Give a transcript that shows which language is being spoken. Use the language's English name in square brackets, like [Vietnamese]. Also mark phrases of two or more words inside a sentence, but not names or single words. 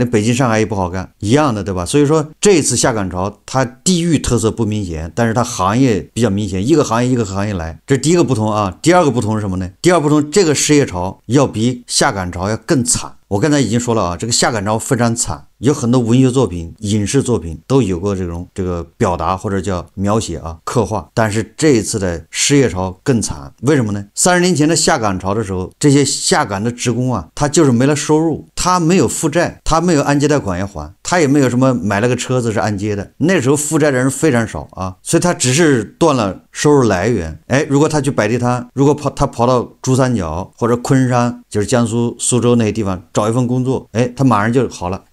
[Chinese] 連北京、上海也不好幹，一樣的，對吧？所以說這一次下崗潮，它地域特色不明顯，但是它行業比較明顯，一個行業一個行業來，這是第一個不同啊。第二個不同是什麼呢？第二個不同，這個失業潮要比下崗潮要更慘。我剛才已經說了啊，這個下崗潮非常慘，有很多文學作品、影視作品都有過這個表達或者叫描寫啊、刻畫。但是這一次的失業潮更慘，為什麼呢？30年前的下崗潮的時候，這些下崗的職工啊，他就是沒了收入，他沒有負債，他沒有按揭貸款要還，他也沒有什麼買了個車子是按揭的。那時候負債的人非常少啊，所以他只是斷了收入來源。哎，如果他去摆地攤，如果他跑到珠三角或者昆山，就是江蘇蘇州那些地方找一份工作，哎，他馬上就好了。